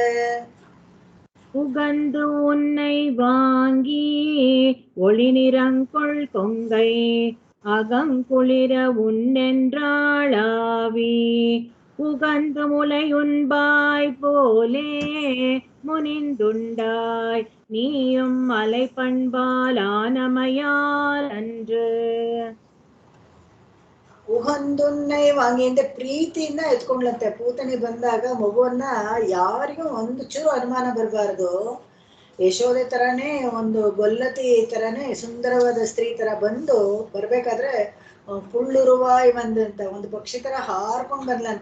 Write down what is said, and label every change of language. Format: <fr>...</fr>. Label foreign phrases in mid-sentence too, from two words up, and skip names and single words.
<ta>உகந்து உன்னை வாங்கி ஒளி நிறங்கொள் கொங்கை அகங்குளிர உன்னென்றாளாவி உகந்து முலை உண்பாய் போலே முனிந்துண்டாய் நீயும் அலை பண்பாலானமையால் அன்று. உகந்துன்னை வாங்கி</ta> <kn>ಅಂದ್ರೆ ಪ್ರೀತಿಯಿಂದ ಎತ್ಕೊಂಡ್ಲಂತೆ. ಪೂತನಿ ಬಂದಾಗ ಮಗುವನ್ನ ಯಾರಿಗೂ ಒಂದು ಚೂರು ಅನುಮಾನ ಬರಬಾರ್ದು. ಯಶೋದೆ ತರಾನೇ ಒಂದು ಗೊಲ್ಲತಿ ತರಾನೇ ಸುಂದರವಾದ ಸ್ತ್ರೀ ತರ ಬರ್ಬೇಕಾದ್ರೆ ಪುಳ್ಳುರುವಾಯಿ ಬಂದಂತ ಒಂದು ಪಕ್ಷಿ ತರ ಹಾರ್ಕೊಂಡ್ ಬಂದ್ಲಂತೆ.</kn>